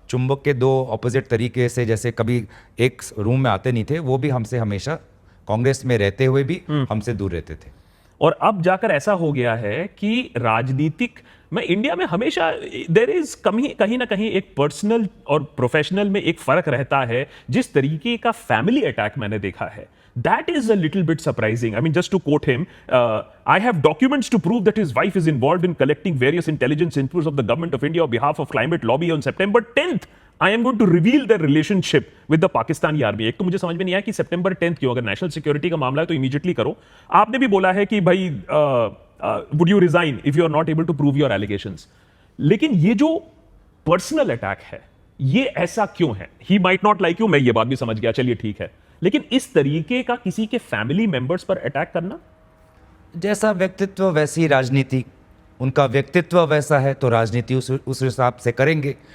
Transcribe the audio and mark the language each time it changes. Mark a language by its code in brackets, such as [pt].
[hi] चुंबक के दो ऑपोजिट तरीके से जैसे कभी एक रूम में आते नहीं थे, वो भी हमसे हमेशा कांग्रेस में रहते हुए भी हमसे दूर रहते थे। और अब जाकर ऐसा हो गया है कि राजनीतिक में इंडिया में हमेशा [en] there is [hi] कहीं ना कहीं एक पर्सनल और प्रोफेशनल में एक फर्क रहता है। जिस तरीके का फैमिली अटैक मैंने देखा है, [en] that is a little bit surprising. I mean, just to quote him, I have documents to prove that his wife is involved in collecting various intelligence inputs of the government of India on behalf of climate lobby on September 10th. I am going to reveal their relationship with the Pakistani army. [hi] एक तो मुझे समझ में नहीं आया कि सितंबर 10th क्यों, अगर नेशनल सिक्योरिटी का मामला है तो इमीडिएटली करो। आपने भी बोला है कि भाई [en] would you resign if you are not able to prove your allegations. [hi] लेकिन ये जो पर्सनल अटैक है ये ऐसा क्यों है? [en] he might not like you, [hi] मैं ये बात भी समझ गया, चलिए ठीक है, लेकिन इस तरीके का किसी के फैमिली मेंबर्स पर अटैक करना, जैसा व्यक्तित्व वैसी राजनीति, उनका व्यक्तित्व वैसा है तो राजनीति उस हिसाब से करेंगे।